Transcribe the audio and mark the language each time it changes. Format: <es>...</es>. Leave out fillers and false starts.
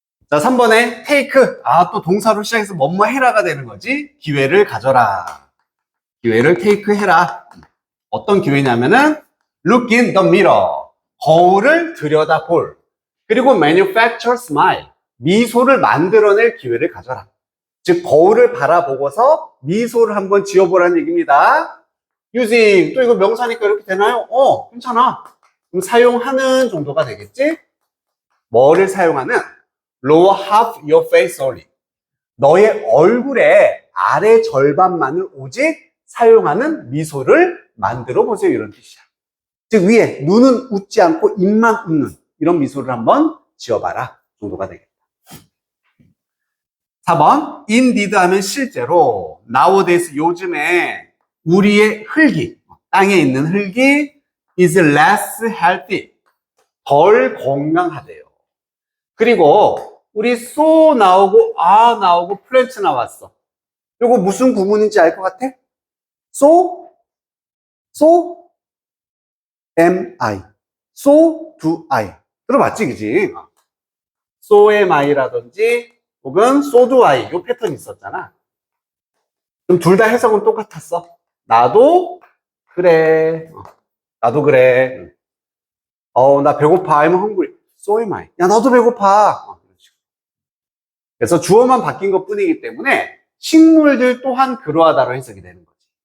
<ko>자, 3번에 take. 또 동사로 시작해서 뭐뭐 해라가 되는 거지. 기회를 가져라. 기회를 take 해라. 어떤 기회냐면은</ko> <en>look in the mirror.</en> <ko>거울을 들여다볼. 그리고</ko> <en>manufacture smile.</en> <ko>미소를 만들어낼 기회를 가져라. 즉 거울을 바라보고서 미소를 한번 지어보라는 얘기입니다. using 또 이거 명사니까 이렇게 되나요? 괜찮아. 그럼 사용하는 정도가 되겠지? 뭐를 사용하는?</ko> <en>lower half your face only.</en> <ko>너의 얼굴의 아래 절반만을 오직 사용하는 미소를 만들어 보세요. 이런 뜻이야. 즉 위에 눈은 웃지 않고 입만 웃는 이런 미소를 한번 지어봐라 정도가 되겠다. 4번</ko> <en>indeed</en> <ko>하면 실제로</ko> <en>nowadays</en> <ko>요즘에 우리의 흙이 땅에 있는 흙이</ko> <en>is less healthy</en> <ko>덜 건강하대요. 그리고 우리 so 나오고 나오고 plant 나왔어. 이거 무슨 구문인지 알 것 같아?</ko> <en>so am I so do I</en> <ko>들어봤지 그지?</ko> <en>so am I</en> <ko>라든지 혹은</ko> <en>so do I</en> <ko>이 패턴이 있었잖아. 그럼 둘 다 해석은 똑같았어. 나도 그래. 나도 그래. 나 배고파.</ko> <en>I'm hungry. So am I.</en> <ko>야, 나도 배고파. 그래서 주어만 바뀐 것 뿐이기 때문에 식물들 또한 그러하다로 해석이 되는 거지.</ko>